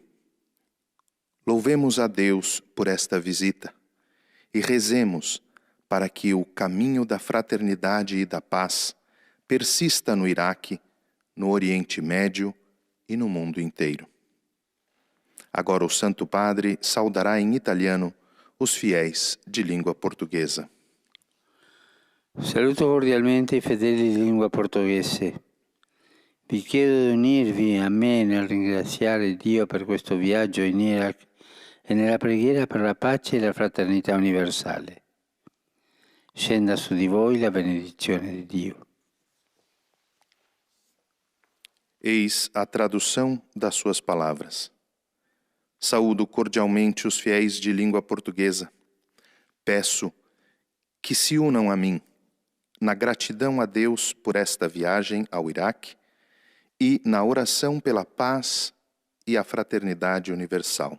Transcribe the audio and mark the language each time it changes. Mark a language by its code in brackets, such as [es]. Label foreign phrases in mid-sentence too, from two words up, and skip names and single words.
[pt] Louvemos a Deus por esta visita e rezemos para que o caminho da fraternidade e da paz persista no Iraque, no Oriente Médio e no mundo inteiro. Agora o Santo Padre saudará em italiano os fiéis de língua portuguesa. [it] Saluto cordialmente i fedeli di lingua portoghese. Vi chiedo di unirvi a me nel ringraziare Dio per questo viaggio in Iraq e nella preghiera per la pace e la fraternità universale. Scenda su di voi la benedizione di Dio. [pt] Eis a tradução das suas palavras. Saúdo cordialmente os fiéis de língua portuguesa. Peço que se unam a mim na gratidão a Deus por esta viagem ao Iraque e na oração pela paz e a fraternidade universal.